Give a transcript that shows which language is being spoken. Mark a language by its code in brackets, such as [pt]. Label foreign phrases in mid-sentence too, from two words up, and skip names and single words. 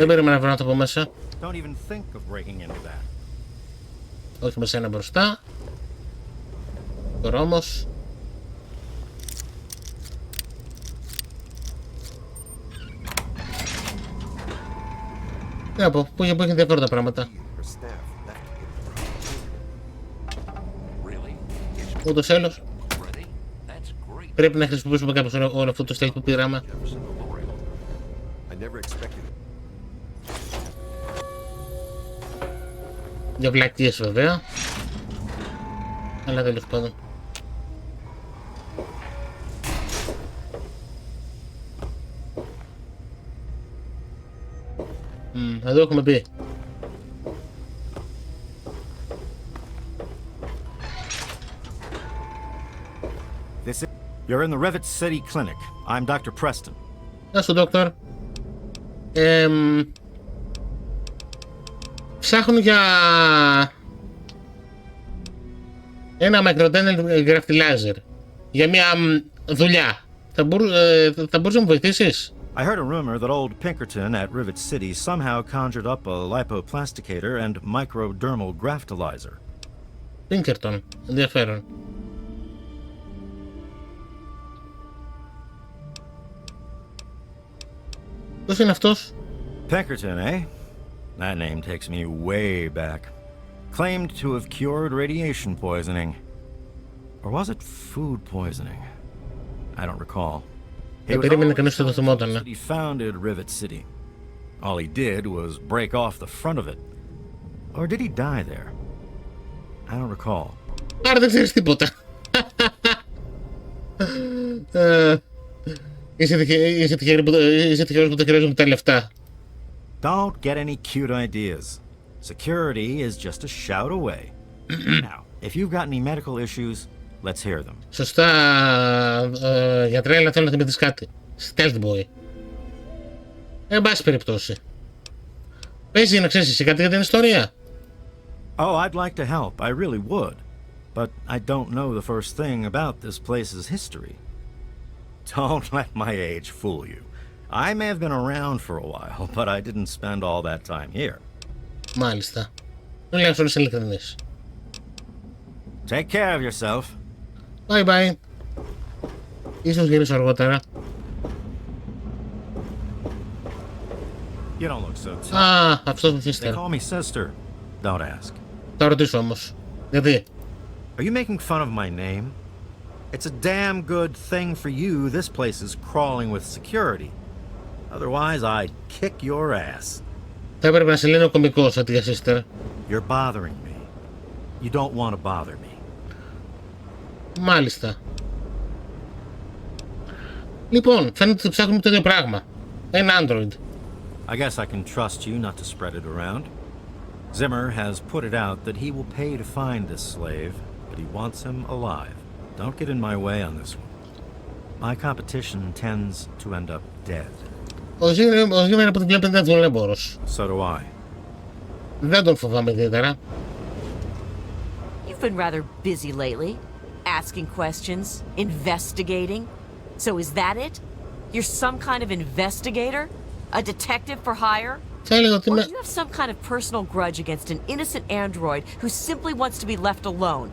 [el] Δεν περίμενα να βρω να το πω μέσα. [en] Don't even think of breaking into that. [el] Όχι με σένα μπροστά. Τώρα όμως. Τι να πω, που έχει ενδιαφέροντα πράγματα. Ούτως έλος. [en] Ready? That's great. [el] Πρέπει να χρησιμοποιήσουμε κάπως όλο αυτό το στέλι που πήραμε. [en] I never expected it. [el] Για βλακίες βέβαια. Αλλά τέλος πάντων. Εδώ έχουμε πει. [en] You're in the Rivet City Clinic. I'm Dr. Preston. [el] Γεια σου, Δόκτωρ. Ψάχνω για ένα [en] microdermal graftolyzer. [el] Για μια δουλειά. Θα μπορούσες να μου βοηθήσεις? [en] I heard a rumor that old Pinkerton at Rivet City somehow conjured up a lipoplasticator and microdermal graftolyzer. Pinkerton. [el] Ενδιαφέρον. Ποιος είναι αυτός? [en] Pinkerton, eh? That name takes me way back. Claimed to have cured radiation poisoning. Or was it food poisoning? I don't recall. [el] Δεν περίμενε κανείς ότι το θυμόταν. [en] He founded Rivet City. All he did was break off the front of it. Or did he die there? I don't recall. [el] Άρα δεν ξέρεις τίποτα. Είσαι τυχερός που δεν χρειάζομαι τα λεφτά. [en] Don't get any cute ideas. Security is just a shout away. Now, if you've got any medical issues, let's hear them. [el] Σωστά, γιατρέ, αλλά θέλω να θυμηθείς κάτι. Stealth boy. Εν πάση περιπτώσει. Παίζει να ξέρεις εσύ κάτι για την ιστορία. [en] Oh, I'd like to help. I really would. But I don't know the first thing about this place's history. Don't let my age fool you. I may have been around for a while, but I didn't spend all that time here. [el] Μάλιστα. Τουλάχιστον είσαι ειλικρινής. [en] Take care of yourself. Bye bye. [el] Ίσως γυρίσω αργότερα. [en] You don't look so tough. [el] Α, αυτός μου [en] They sister. call me sister. Don't ask. [el] Θα ρωτήσω όμως. Γιατί? [en] Are you making fun of my name? It's a damn good thing for you this place is crawling with security. Otherwise, I'd kick your ass. [el] Θα έπρεπε να σε λένε ο κωμικός αντί για sister. [en] You're bothering me. You don't want to bother me. [el] Μάλιστα. Λοιπόν, φαίνεται ότι ψάχνουμε το ίδιο πράγμα. Ένα Android. [en] I guess I can trust you not to spread it around. Zimmer has put it out that he will pay to find this slave, but he wants him alive. Don't get in my way on this one. My competition tends to end up dead. [el] Ο Zimmer από ό,τι βλέπετε είναι δουλεμπόρος. [en] So do I. [el] Δεν τον φοβάμαι ιδιαίτερα. [en] You've been rather busy lately. Asking questions, investigating. So is that it? You're some kind of investigator? A detective for hire? [el] Θα έλεγα ότι [en] Or [el] είμαι... [en] do you have some kind of personal grudge against an innocent android who simply wants to be left alone?